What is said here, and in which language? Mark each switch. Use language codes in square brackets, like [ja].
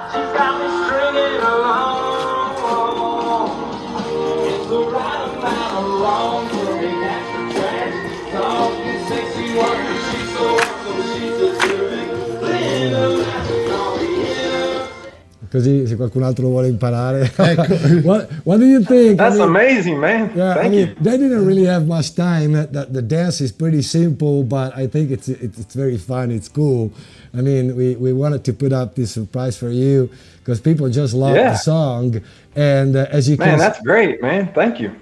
[en] She's got me stringing along. It's the right amount of wrong for me, that's the trash. Soft and sexy wonder, she's so awesome, she's a perfect blend of nice and all the innocence. [it] Così se qualcun altro vuole imparare. [en] What do you think? That's amazing, man. Yeah, Thank you. They didn't really have much time. The dance is pretty simple, but I think it's very fun. It's cool. I mean, we wanted to put up this surprise for you because people just love the song. And as you can, that's great, man. Thank you.